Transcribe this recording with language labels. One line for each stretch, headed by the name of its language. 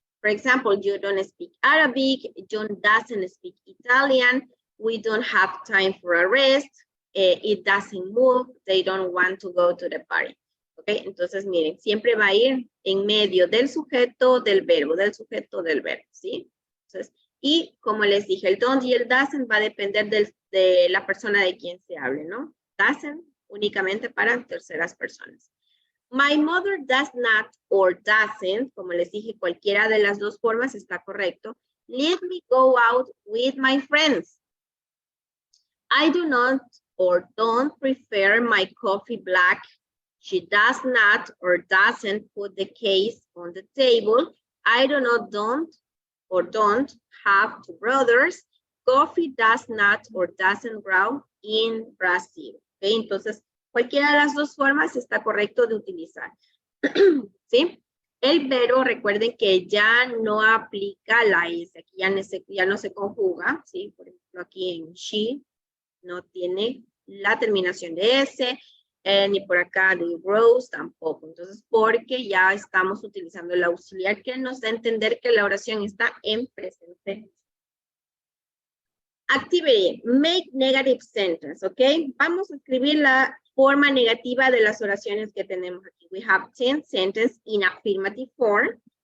English: For example, you don't speak Arabic, John doesn't speak Italian, we don't have time for a rest, it doesn't move, they don't want to go to the party.
Spanish: ¿Ok? Entonces, miren, siempre va a ir en medio del sujeto del verbo, ¿sí? Entonces, y como les dije, el don't y el doesn't va a depender de la persona de quien se hable, ¿no? Doesn't únicamente para terceras personas.
English: My mother does not or doesn't,
Spanish: como les dije, cualquiera de las dos formas está correcto.
English: Let me go out with my friends. I do not or don't prefer my coffee black. She does not or doesn't put the case on the table. I do not don't have two brothers. Coffee does not or doesn't grow in Brazil.
Spanish: Okay, entonces, cualquiera de las dos formas está correcto de utilizar. ¿Sí? El verbo, recuerden que ya no aplica la S, aquí ya no se conjuga, ¿sí? Por ejemplo, aquí en she no tiene la terminación de S, ni por acá de grows tampoco. Entonces, porque ya estamos utilizando el auxiliar que nos da a entender que la oración está en presente.
English: Activity, make negative sentence,
Spanish: ¿ok? Vamos a escribir la forma negativa de las oraciones que tenemos aquí.
English: We have 10 sentences in affirmative form.